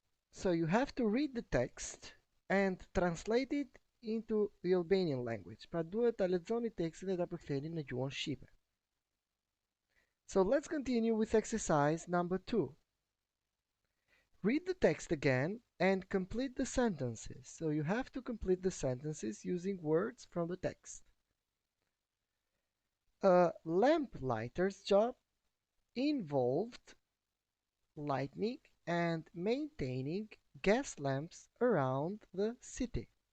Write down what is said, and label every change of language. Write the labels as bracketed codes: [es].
[en] So you have to read the text and translate it into the Albanian language. [sq] Pra duhet ta lexoni tekstin dhe ta përktheni në gjuhën shqipe. [en] So let's continue with exercise number 2. Read the text again and complete the sentences. So you have to complete the sentences using words from the text. A lamplighter's job involved lighting and maintaining gas lamps around the city.